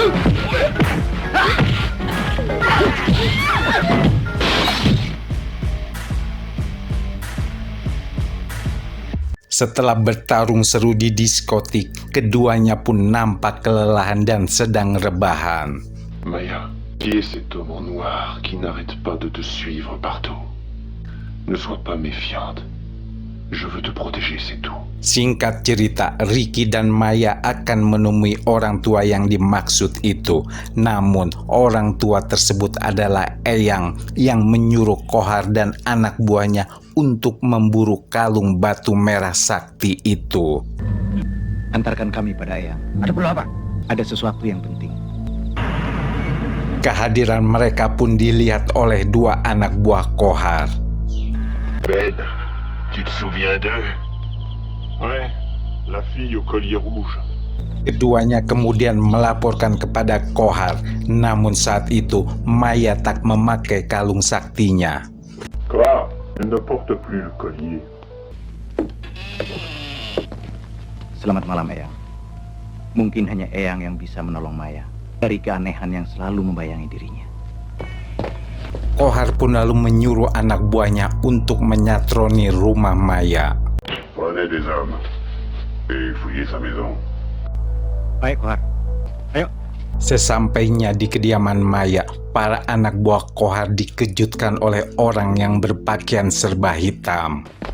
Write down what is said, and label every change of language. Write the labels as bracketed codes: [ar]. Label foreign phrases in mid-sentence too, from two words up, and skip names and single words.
[id] Setelah bertarung seru di diskotik, keduanya pun nampak kelelahan dan sedang rebahan. [fr] Maya, qui est cet homme en noir qui n'arrête pas de te suivre partout? Ne sois pas méfiante. Je veux te protéger, c'est tout. [id] Singkat cerita, Ricky dan Maya akan menemui orang tua yang dimaksud itu. Namun, orang tua tersebut adalah Eyang yang menyuruh Kohar dan anak buahnya untuk memburu kalung batu merah sakti itu. Antarkan kami pada Eyang. Ada perlu apa? Ada sesuatu yang penting. Kehadiran mereka pun dilihat oleh dua anak buah Kohar. [fr] Ben, tu te souviens d'eux? Ouais, la fille au collier rouge. [id] Keduanya kemudian melaporkan kepada Kohar. Namun saat itu, Maya tak memakai kalung saktinya. [fr] Quoi? Elle ne porte plus le collier. [id] Selamat malam, Eyang. Mungkin hanya Eyang yang bisa menolong Maya dari keanehan yang selalu membayangi dirinya. Kohar pun lalu menyuruh anak buahnya untuk menyatroni rumah Maya. [fr] Prenez des hommes et fouillez sa maison. [id] Baik, Kohar. Ayo. Sesampainya di kediaman Maya, para anak buah Kohar dikejutkan oleh orang yang berpakaian serba hitam.